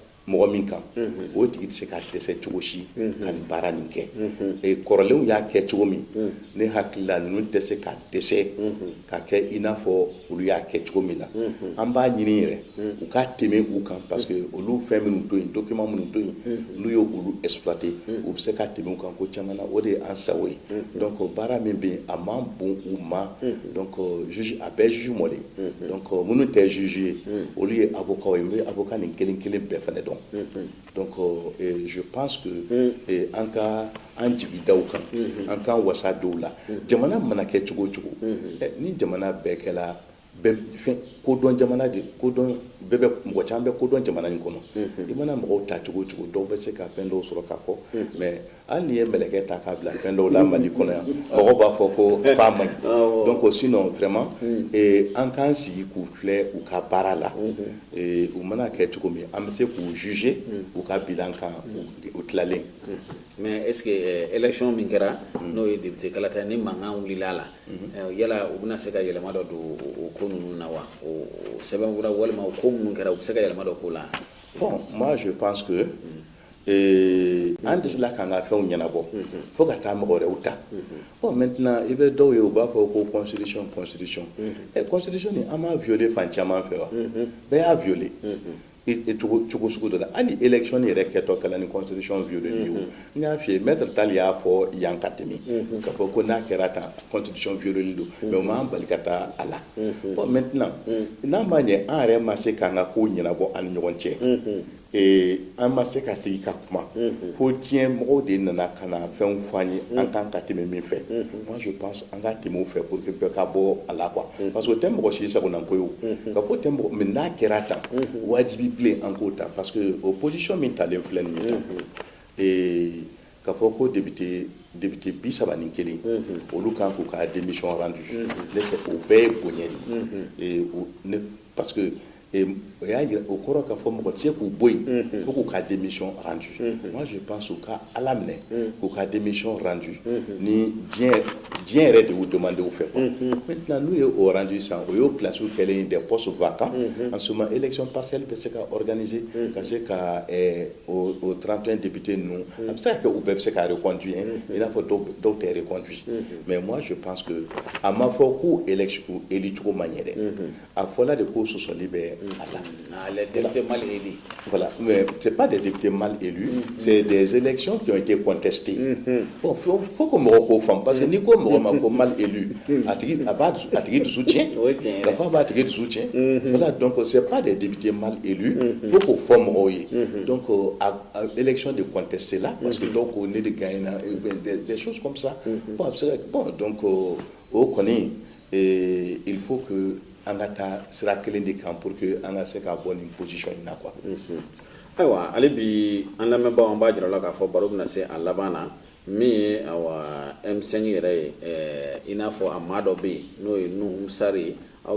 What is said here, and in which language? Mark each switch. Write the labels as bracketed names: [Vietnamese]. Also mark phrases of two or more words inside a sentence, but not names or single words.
[Bambara] mɔgɔ min kan o tigi tɛ se ka dɛsɛ cogo si ka nin baara nin kɛ kɔrɔlenw y'a kɛ cogo min ne hakili la ninnu tɛ se ka dɛsɛ ka kɛ i n'a fɔ olu y'a kɛ cogo min na an b'a ɲini yɛrɛ u ka tɛmɛ u kan [French] parce que [Bambara] olu fɛn minnu to yen document minnu to yen n'u ye olu exploiter u bɛ se ka tɛmɛ u kan ko caman na o de ye an sago ye donc baara min bɛ yen a man bon u ma [French] donc juge [Bambara] a bɛɛ juge mɔ de donc minnu tɛ juge ye olu ye avocat ye n bɛ avocat nin kelen kelen bɛɛ fana dɔn [French] donc je pense que [Bambara] an ka an jigi da u kan an k'an wasa dɔw la jamana mana kɛ cogo o cogo ni jamana bɛɛ kɛla kodɔn jamana de kodɔn bɛɛ bɛ mɔgɔ caman bɛ kodɔn jamana in kɔnɔ i mana mɔgɔw ta cogo o cogo dɔw bɛ se ka fɛn dɔw sɔrɔ ka fɔ mais hali n'i ye mɛlɛkɛ ta k'a bila fɛn dɔw la Mali kɔnɔ yan mɔgɔw b'a fɔ ko k'a man ɲi [French] donc sinon vraiment [Bambara] an k'an sigi k'u filɛ u ka baara la u mana kɛ cogo min an bɛ se k'u juger u ka bilan kan u tilalen [French] mais est ce que élection [Bambara] min kɛra n'o ye député kalata ni mankan wulila la yala u bɛna se ka yɛlɛma dɔ don o ko ninnu na wa o sɛbɛnfura walima o ko minnu kɛra u bɛ se ka yɛlɛma dɔ k'o la [French] bon moi je pense que [Bambara] an tɛ se la k'an ka fɛnw ɲɛnabɔ fo ka taa mɔgɔ wɛrɛw ta [French] bon maintenant [Bambara] i bɛ dɔw ye u b'a fɔ ko [French] constitution constitution [Bambara] nin an m'a violer fan caman fɛ wa bɛɛ y'a violer cogo sugu dɔ la hali élection yɛrɛ kɛtɔ kɛla ni [French] constitution violée [Bambara] ye o n y'a f'i ye maître Tall y'a fɔ yan ka tɛmɛ k'a fɔ ko n'a kɛra tan [French] constitution violée [Bambara] don mais o m'an bali ka taa a la [French] bon maintenant [Bambara] n'a ma ɲɛ an yɛrɛ ma se k'an ka kow ɲɛnabɔ an ni ɲɔgɔn cɛ an ma se ka sigi ka kuma fo diɲɛ mɔgɔw de nana ka na fɛnw fɔ an ye an kan ka tɛmɛ min fɛ [French] moi je pense [Bambara] an ka tɛmɛ o fɛ [French] pour que [Bambara] bɛɛ ka bɔ a la [French] quoi parce que [Bambara] o tɛ mɔgɔ si sagonako ye o ka fɔ tɛ mɔgɔ mais n'a kɛra tan wajibi bilen an k'o ta [French] parce que opposition [Bambara] min talen filɛ nin ye tan ka fɔ ko député 31 olu kan k'u ka [French] démission rendu [Bambara] ne fɛ o bɛɛ ye bonya de ye [French] parce que [Bambara] o y'a yira o kɔrɔ k'a fɔ mɔgɔ tɛ se k'u bɔ yen fo k'u ka [French] démission rendu moi je pense [Bambara] u ka ala minɛ k'u ka [French] démission rendu [Bambara] ni diɲɛ yɛrɛ de y'u demandé u fɛ [French] quoi maintenant [Bambara] n'u ye o rendu sisan o y'o place kɛlen ye [French] des postes vacants en ce moment élection partielle [Bambara] bɛ se ka organiser ka se ka o 31 députés ninnu a bɛ se ka kɛ u bɛɛ bɛ se ka reconduire i n'a fɔ dɔw tɛ reconduire [French] mais moi je pense que [Bambara] a ma fɔ k'u élu cogo man ɲɛ dɛ a fɔla de ko sɔsɔli bɛ [French] les députés mal élus. Voilà, mais ce n'est pas des députés mal élus, c'est des élections qui ont été contestées. Bon, faut que [Bambara] mɔgɔw faamu [French] parce que [Bambara] ni ko mɔgɔ ma ko [French] mal élu, [Bambara] a tigi dusu tiɲɛ, [French] la femme [Bambara] b'a tigi dusu tiɲɛ. [French] Voilà, donc ce n'est pas des députés mal élus, faut [Bambara] k'o fɔ mɔgɔw ye. [French] Donc à élection de contester là, parce que donc on est de gagner des choses comme ça. Bon, donc au [Bambara] kɔni [French] il faut que [Bambara] an ka taa sira kelen de kan [French] pour que [Bambara] an ka se ka bɔ nin position in na quoi. Ayiwa ale bi an lamɛnbaaw an b'a jira la k'a fɔ baro bɛna se a laban na min ye M5 yɛrɛ ye i n'a fɔ a maa dɔ bɛ yen n'o ye Nuhu Sari aw